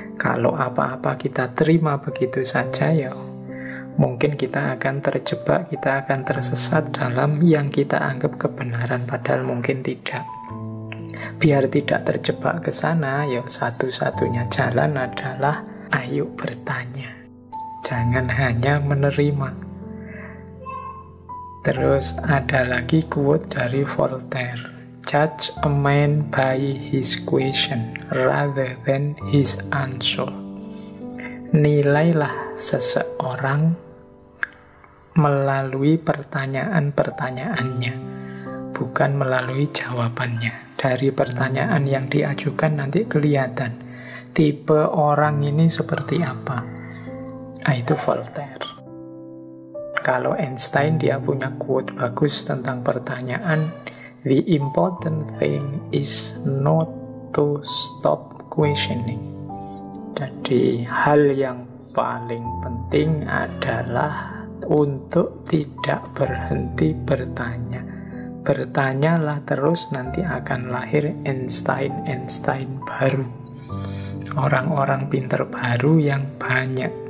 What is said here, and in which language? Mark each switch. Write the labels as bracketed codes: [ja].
[id] Kalau apa-apa kita terima begitu saja, ya mungkin kita akan terjebak, kita akan tersesat dalam yang kita anggap kebenaran, padahal mungkin tidak. Biar tidak terjebak ke sana, ya satu-satunya jalan adalah ayo bertanya. Jangan hanya menerima. Terus ada lagi quote dari Voltaire. [en] Judge a man by his question rather than his answer. [id] Nilailah seseorang melalui pertanyaan-pertanyaannya, bukan melalui jawabannya. Dari pertanyaan yang diajukan nanti kelihatan tipe orang ini seperti apa. Itu Voltaire. Kalau Einstein, dia punya quote bagus tentang pertanyaan. [en] The important thing is not to stop questioning. [id] Jadi hal yang paling penting adalah untuk tidak berhenti bertanya. Bertanyalah terus, nanti akan lahir Einstein baru. Orang-orang pintar baru yang banyak.